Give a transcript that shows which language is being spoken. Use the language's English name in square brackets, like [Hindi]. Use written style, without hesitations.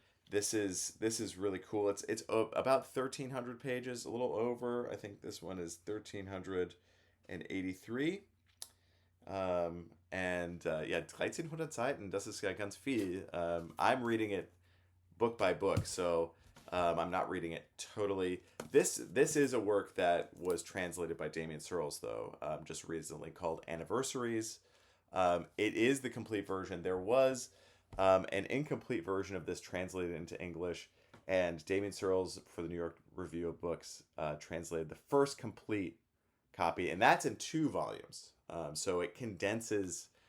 [English] This is really cool. It's about 1,300 pages, a little over. I think this one is 1,383. [German] Yeah, 1,300 Seiten, das ist ja ganz viel. [English] I'm reading it book by book, so I'm not reading it totally. This is a work that was translated by Damien Searles, though, just recently, called Anniversaries. It is the complete version. There was an incomplete version of this translated into English, and Damien Searles, for the New York Review of Books, translated the first complete copy, and that's in 2 volumes. So it condenses